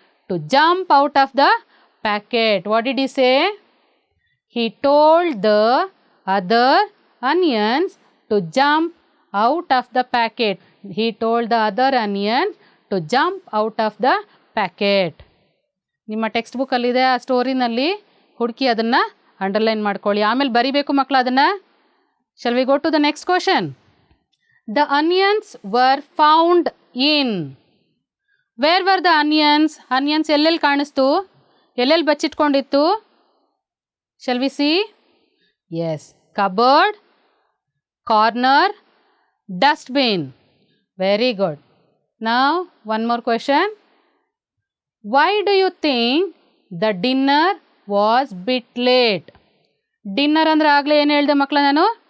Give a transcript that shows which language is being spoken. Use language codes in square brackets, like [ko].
[en] To jump out of the packet. What did he say? He told the other onions to jump out of the packet. He told the other onions to jump out of the packet. [kn] ನಿಮ್ಮ text ಬುಕ್ಕಲ್ಲಿದೆ ಆ ಸ್ಟೋರಿನಲ್ಲಿ ಹುಡುಕಿ ಅದನ್ನು underline ಮಾಡ್ಕೊಳ್ಳಿ. ಆಮೇಲೆ ಬರಿಬೇಕು ಮಕ್ಕಳು ಅದನ್ನು. [en] Shall we go to the next question? The onions were found in. Where were the onions? [kn] Onions ಎಲ್ಲೆಲ್ಲಿ ಕಾಣಿಸ್ತು? ಎಲ್ಲೆಲ್ಲಿ ಬಚ್ಚಿಟ್ಕೊಂಡಿತ್ತು? [en] Shall we see? Yes, cupboard, corner, dustbin. Very good. Now one more question. Why do you think the dinner was bit late? [kn] Dinner ಅಂದರೆ ಆಗಲೇ ಏನು ಹೇಳಿದೆ ಮಕ್ಕಳ ನಾನು?